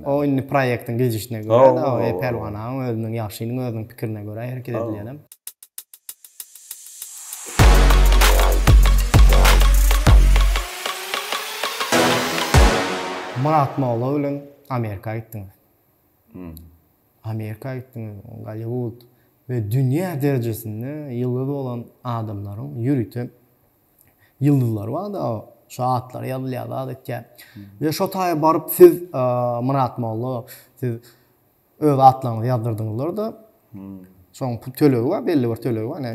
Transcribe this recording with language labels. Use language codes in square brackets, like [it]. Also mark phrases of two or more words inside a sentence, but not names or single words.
[tk] O indi proýektiň gejişine görä da, o pelwanaň özüniň ýaşynyň özüniň pikirine görä hereket edilýän. Murat Molla bilen Amerika gitdiňiz. Amerika gitdiňiz, Hollywood ve dünya derejesinde ýyldız bolan adamlaryň ýürüten ýyldızlar bar da, şu atlar ýazylýar adetçe. Ve şo taýa baryp siz Murat Molla, siz öz atlaryňyzy ýazdyrdыңyzlar da. Şoň tölegi bar, belli bir tölegi bar.